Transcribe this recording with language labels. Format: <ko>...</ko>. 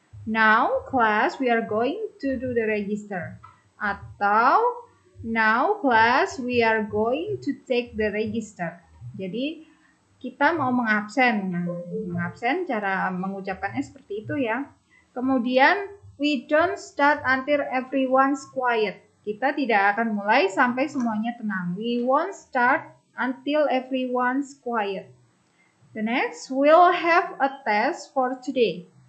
<en>Now class we are going to do the register.</en> <id>Atau</id> <en>now class we are going to take the register.</en> <id>Jadi kita mau mengabsen. Nah, mengabsen cara mengucapkannya seperti itu ya. Kemudian</id> <en>we don't start until everyone's quiet.</en> <id>Kita tidak akan mulai sampai semuanya tenang.</id> <en>We won't start until everyone's quiet. The next, we'll have a test for today.</en>